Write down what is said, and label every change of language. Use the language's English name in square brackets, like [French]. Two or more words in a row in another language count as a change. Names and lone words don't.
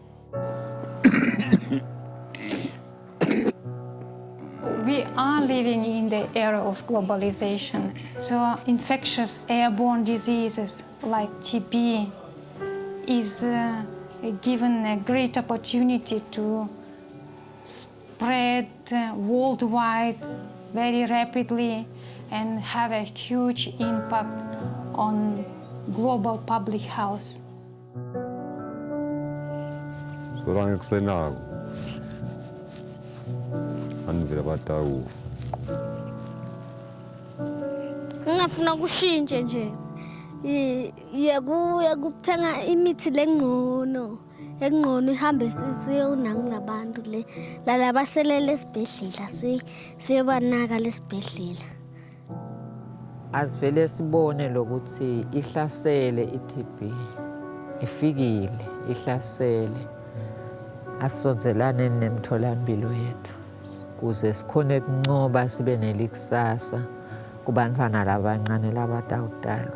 [English] We are living in the era of globalization, so infectious airborne diseases like TB is given a great opportunity to spread worldwide very rapidly and have a huge impact on global public health. [Swati] Ngafuna kushintshe nje. Yekuthenga imithi lengcono. Engcono ihambe siyonaka labantu le lalabaselele esibhedlela siyobanaka lesibhedlela. Asivele sibone lokuthi ihlasele i-TB. Ifikile, ihlasele. Asonzelane nemtholampilo yethu. Kuze sikhone kuncoba sibe nelikusasa kubantwana labancane labatawutalwa.